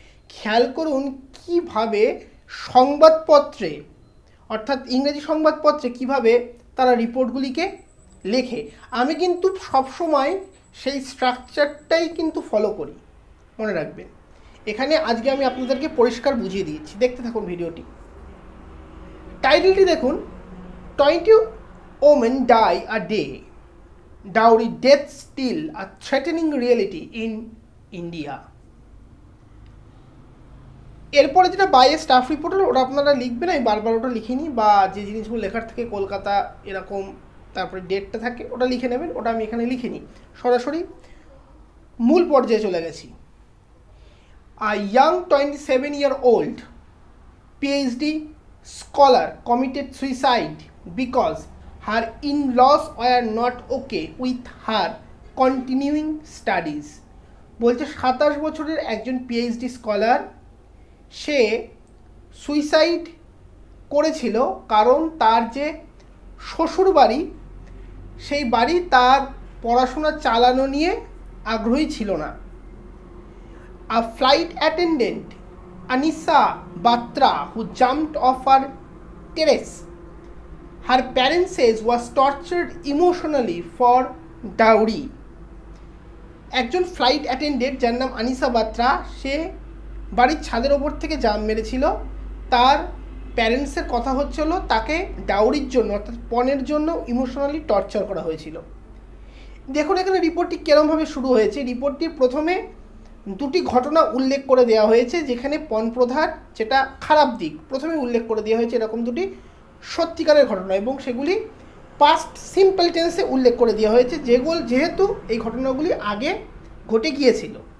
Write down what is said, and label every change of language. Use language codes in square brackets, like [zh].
[bn] খেয়াল করুন কিভাবে সংবাদপত্রে, অর্থাৎ ইংরেজি সংবাদপত্রে কিভাবে তারা রিপোর্টগুলিকে লেখে। আমি কিন্তু সবসময় সেই স্ট্রাকচারটাই কিন্তু ফলো করি, মনে রাখবেন। এখানে আজকে আমি আপনাদেরকে পরিষ্কার বুঝিয়ে দিয়েছি, দেখতে থাকুন ভিডিওটি। টাইটেলটি দেখুন, [en] 20 women die a day, dowry death still a threatening reality in India। [bn] এরপরে যেটা বাই স্টাফ রিপোর্টার, ওটা আপনারা লিখবেন, আমি বারবার ওটা লিখিনি, বা যে জিনিসগুলো লেখার থেকে কলকাতা এরকম তারপরে ডেটটা থাকে ওটা লিখে নেবেন, ওটা আমি এখানে লিখিনি, সরাসরি মূল পর্যায়ে চলে গেছি। [en] A young 27-year-old PhD scholar committed suicide because her in-laws were not okay with her continuing studies। [bn] বলছে 27 বছরের একজন PhD স্কলার, সে সুইসাইড করেছিল কারণ তার যে শ্বশুর বাড়ি, সেই বাড়ি তার পড়াশোনা চালানো নিয়ে আগ্রহী ছিল না। [en] A flight attendant, Anisa Batra, who jumped off her terrace, her parents says was tortured emotionally for dowry। [bn] একজন ফ্লাইট অ্যাটেন্ডেন্ট যার নাম আনিসা বাত্রা, সে বাড়ির ছাদের ওপর থেকে জাম্প মেরেছিল। তার প্যারেন্টসের কথা হচ্ছিল তাকে ডাউরির জন্য, অর্থাৎ পণের জন্য ইমোশনালি টর্চার করা হয়েছিল। দেখুন এখানে রিপোর্টটি কীরমভাবে শুরু হয়েছে। রিপোর্টটির প্রথমে দুটি ঘটনা উল্লেখ করে দেওয়া হয়েছে, যেখানে পণ প্রথার যেটা খারাপ দিক প্রথমে উল্লেখ করে দেওয়া হয়েছে, এরকম দুটি সত্যিকারের ঘটনা, এবং সেগুলি পাস্ট সিম্পল টেন্সে উল্লেখ করে দেওয়া হয়েছে, যেহেতু এই ঘটনাগুলি আগে ঘটে গিয়েছিল।